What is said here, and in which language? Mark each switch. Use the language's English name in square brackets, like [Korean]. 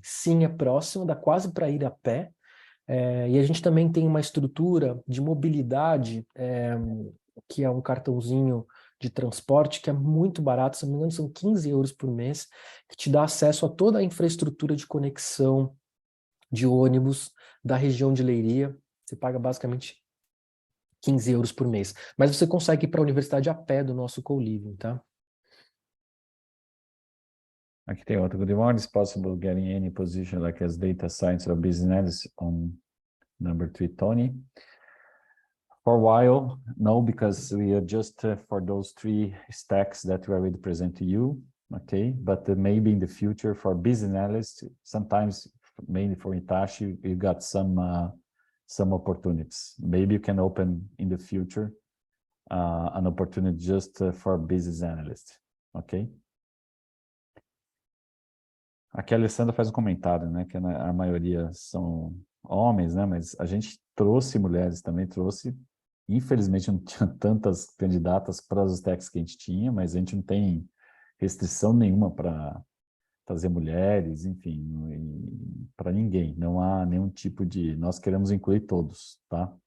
[Portuguese] Sim, é próxima, dá quase para ir a pé. E a gente também tem uma estrutura de mobilidade, que é um cartãozinho de transporte que é muito barato, se não me engano são 15 euros por mês, que te dá acesso a toda a infraestrutura de conexão de ônibus da região de Leiria. Você paga basicamente 15 euros por mês. Mas você consegue ir para a universidade a pé do nosso co-living, tá? Aqui tem outro. [English] Good morning. Is possible getting any position like as data science or business analysis on number 3, Tony? For a while, no, because we are just for those 3 stacks that we already present to you, okay? But maybe in the future for business analysts, sometimes mainly for Hitachi, you got some opportunities. Maybe you can open in the future an opportunity just for business analysts, okay? [Portuguese] Aqui a Alessandra faz um comentário, né, que a maioria são homens, né, mas a gente trouxe mulheres também, infelizmente não tinha tantas candidatas para os stacks que a gente tinha, mas a gente não tem restrição nenhuma para trazer mulheres, enfim, para ninguém, não há nenhum tipo de, nós queremos incluir todos, tá?